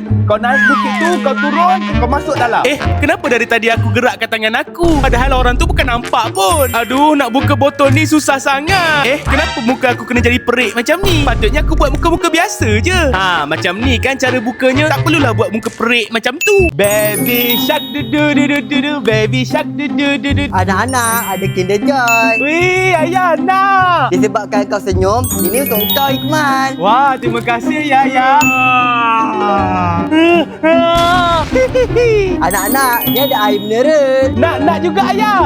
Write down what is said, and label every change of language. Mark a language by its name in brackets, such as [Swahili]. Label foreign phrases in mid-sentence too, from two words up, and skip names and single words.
[Malay] Kau naik bukit tu, kau turun. Kau masuk dalam. Kenapa dari tadi aku gerakkan tangan aku? Padahal orang tu bukan nampak pun. Aduh, nak buka botol ni susah sangat. Kenapa muka aku kena jadi perik macam ni? Patutnya aku buat muka-muka biasa je. Macam ni kan cara bukanya. Tak perlulah buat muka perik macam tu. [English] Baby shark du-du-du-du-du. Baby shark du-du-du-du. [Malay] Anak-anak, ada Kinder Joy. Wih, ayah nak. Disebabkan kau senyum, ini untuk kau, Ikmal. Wah, terima kasih ya, ayah. Anak-anak, ni ada air mineral. Nak juga ayah.